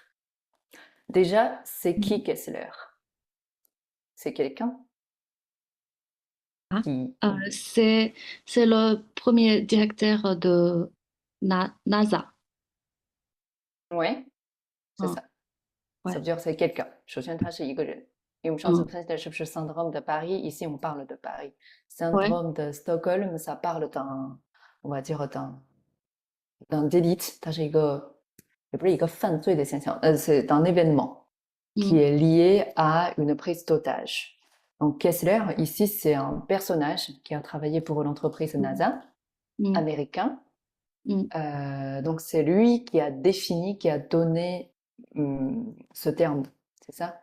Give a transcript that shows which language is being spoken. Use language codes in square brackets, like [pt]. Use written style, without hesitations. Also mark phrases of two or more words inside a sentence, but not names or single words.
[fr] Déjà, c'est qui Kessler? C'est quelqu'un Ah, qui... c'est le premier directeur de NASA. Ouais, c'est Ah, ça. Ça ouais. veut dire c'est quelqu'un. [zh] 首先他是一个人。因为我们上次 Hmm, 分析的是不是 [fr] syndrome de Paris? Ici, on parle de ouais. Paris. Syndrome de Stockholm, ça parle d'un, on va dire d'un délit. [zh] 它是一个，也不是一个犯罪的现象， [fr] c'est un événement qui Hmm, est lié à une prise d'otage. Donc Kessler, ici, c'est un personnage qui a travaillé pour l'entreprise hmm, NASA hmm, américain. hmm. Donc c'est lui qui a défini, qui a donné ce terme, c'est ça?